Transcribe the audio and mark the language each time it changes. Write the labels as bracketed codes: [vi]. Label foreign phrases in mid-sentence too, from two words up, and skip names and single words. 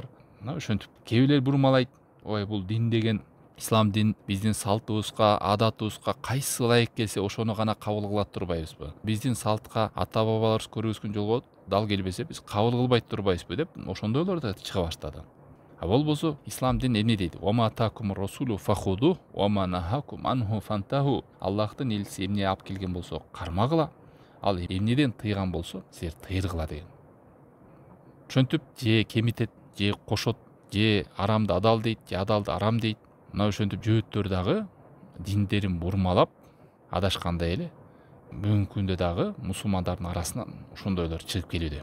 [ky] Мына ошентип кээ бирлер бурмалайт, ой, бул дин деген, ислам дин биздин салтыбызга, адатыбызга кайсы ылайык келсе ошону гана кабыл кылат турбайбызбы? Биздин салтка ата бабаларыбыз көргөзгөн жолго дал келбесе, биз кабыл кылбай турбайбызбы деп ошондойлор да чыга баштады. Болбосо ислам дин эмне дейт? [ar] وما آتاكم الرسول فخذوه وما نهاكم عنه فانتهوا. [ky] Аллахтын элчиси эмне алып келген болсо кармагыла, ал эмнеден тыйган болсо силер тыйргыла деген. Ошентип же кемитет, же кошот, же арамды адал дейт, же адалды арам дейт. Мына ошентип жөөттөр дагы диндерин бурмалап адашкандай эле бүгүнкү күндө дагы мусулмандардын арасынан ошондойлор чыгып келүүдө.